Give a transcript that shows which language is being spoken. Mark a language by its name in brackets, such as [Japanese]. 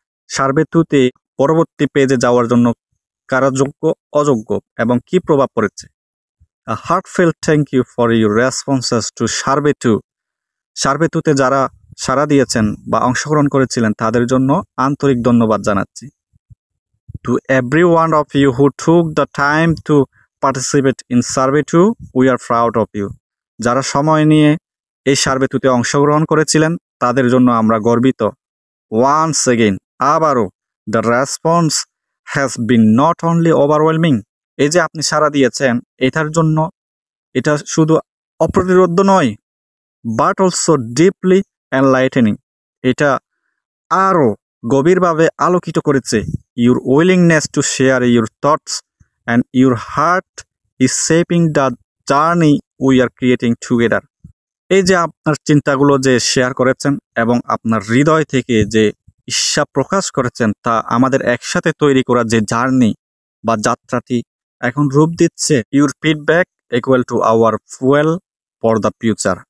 [Bangla] Survey 2 তে পরবর্তী পেজে যাওয়ার জন্য কারা যোগ্য অযোগ্য এবং কি প্রভাব পড়েছে। [English] A heartfelt thank you for your responses to survey 2। [Bangla] Survey 2 তে যারা সাড়া দিয়েছেন বা অংশগ্রহণ করেছিলেন তাদের জন্য আন্তরিক ধন্যবাদ জানাচ্ছি। [English] To every one of you who took the time to participate in survey 2, we are proud of you। [Bangla] যারা সময় নিয়ে এই সার্ভে 2 তে অংশগ্রহণ করেছিলেন তাদের জন্য আমরা গর্বিত। [English] Once again, [Bangla] আবারও, [English] the response has been not only overwhelming। [Bangla] এই যে আপনি সাড়া দিয়েছেন এটার জন্য এটা শুধু অপ্রতিরোধ্য নয়, [English] but also deeply enlightening। [Bangla] এটা আরও গভীরভাবে আলোকিত করেছে। [English] Your willingness to share your thoughts and your heart is shaping the journey we are creating together। [Bangla] এই যে আপনার চিন্তাগুলো যে শেয়ার করেছেন এবং আপনার হৃদয় থেকে যে ইচ্ছা প্রকাশ করেছেন তা আমাদের একসাথে তৈরি করা যে জার্নি বা যাত্রাটি এখন রূপ দিচ্ছে। [English] Your feedback equal to our fuel for the future.